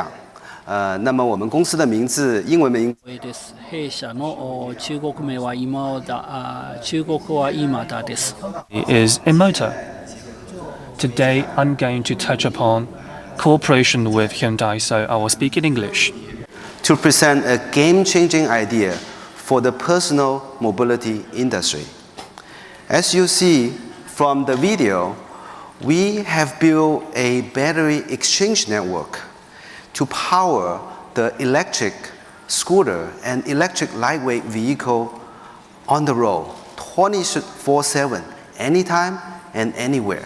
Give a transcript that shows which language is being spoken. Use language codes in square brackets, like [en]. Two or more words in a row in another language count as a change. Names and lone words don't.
[zh] 那么我们公司的名字，英文名。 [ja] 弊社の中国名は今田、中国は今田です。 [en] Is Motor. Today I'm going to touch upon cooperation with Hyundai, so I will speak in English. To present a game-changing idea for the personal mobility industry. As you see from the video, we have built a battery exchange network to power the electric scooter and electric lightweight vehicle on the road 24/7, anytime and anywhere.